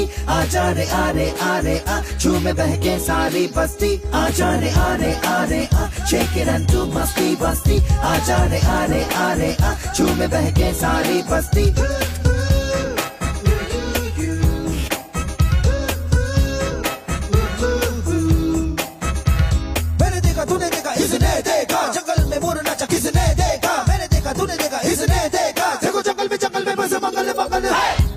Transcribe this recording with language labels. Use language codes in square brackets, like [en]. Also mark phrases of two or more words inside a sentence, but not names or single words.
[hi] आजा रे आरे आरे आ, झूमे बहके सारी बस्ती। आजा रे आरे आरे आ, [en] shake it and do [hi] मस्ती बस्ती। आजा रे आरे आरे आ, झूमे बहके सारी बस्ती। मैंने देखा तूने देखा इसने देखा, जंगल में मोर नाचा किसने देखा। मैंने देखा तूने देखा इसने देखा, देखो जंगल में बस मंगल मंगल है।